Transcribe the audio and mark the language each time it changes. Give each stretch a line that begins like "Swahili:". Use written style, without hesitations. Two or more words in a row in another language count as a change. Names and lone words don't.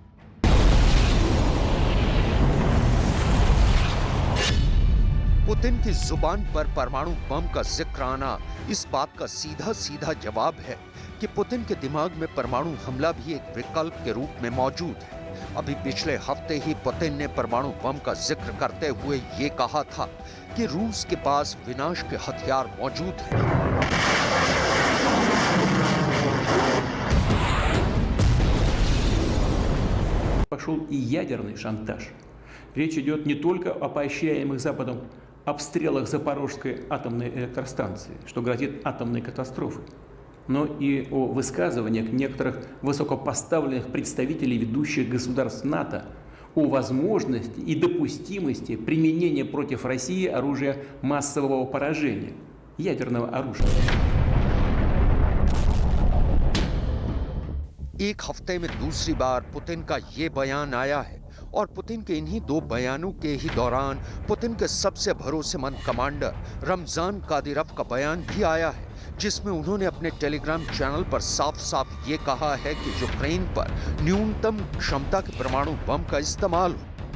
Hindi: पुतिन की जुबान पर परमाणु बम का जिक्र आना इस बात का सीधा सीधा जवाब है कि पुतिन के दिमाग में परमाणु हमला भी एक विकल्प के रूप में मौजूद है। अभी पिछले हफ्ते ही पुतिन ने परमाणु बम का जिक्र करते हुए ये कहा था कि रूस के पास विनाश के हथियार मौजूद हैं।
Russian: Пошел и ядерный шантаж. Речь идет не только о поощряемых Западом обстрелах Запорожской атомной электростанции, что грозит атомной катастрофой, но и о высказываниях некоторых высокопоставленных представителей ведущих государств НАТО о возможности и допустимости применения против России оружия массового поражения, ядерного оружия.
Hindi: एक हफ्ते में दूसरी बार पुतिन का ये बयान आया है और पुतिन के इन्हीं 2 बयानों के ही दौरान पुतिन के सबसे भरोसेमंद कमांडर रमजान कादिरोव का बयान भी आया है, जिसमें उन्होंने अपने टेलीग्राम चैनल पर साफ साफ ये कहा है कि यूक्रेन पर न्यूनतम क्षमता के परमाणु बम का इस्तेमाल हो।